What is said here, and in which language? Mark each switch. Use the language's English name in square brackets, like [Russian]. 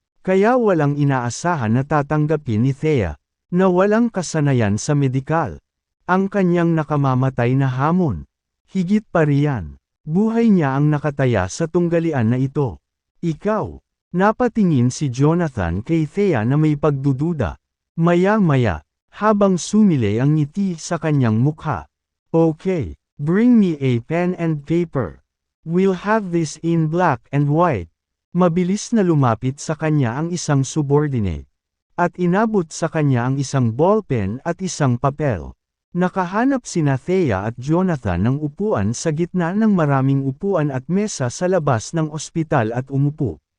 [Filipino] Kaya walang inaasahan na tatanggapin ni Thea, na walang kasanayan sa medikal, ang kanyang nakamamatay na hamon. Higit pa riyan, buhay niya ang nakataya sa tunggalian na ito. Ikaw, napatingin si Jonathan kay Thea na may pagdududa. Maya-maya, habang sumilay ang ngiti sa kanyang mukha. [English] Okay, bring me a pen and paper. We'll have this in black and white. [Filipino] Mabilis na lumapit sa kanya ang isang subordinate. At inabot sa kanya ang isang ballpen at isang papel. Nakahanap sina Thea at Jonathan ng upuan sa gitna ng maraming upuan at mesa sa labas ng ospital at umupo.